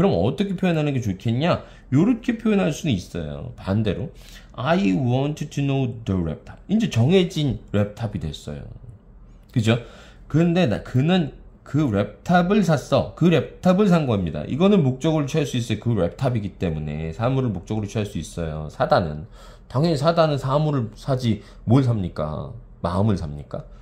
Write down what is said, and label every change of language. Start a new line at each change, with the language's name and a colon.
Korean: 그럼 어떻게 표현하는 게 좋겠냐? 이렇게 표현할 수는 있어요. 반대로
English: I want to know the laptop.
Korean: 이제 정해진 랩탑이 됐어요. 그죠? 근데 그는 그 랩탑을 샀어. 그 랩탑을 산 겁니다. 이거는 목적어를 취할 수 있어요. 그 랩탑이기 때문에 사물을 목적으로 취할 수 있어요. 당연히 사다는 사물을 사지 뭘 삽니까? 마음을 삽니까?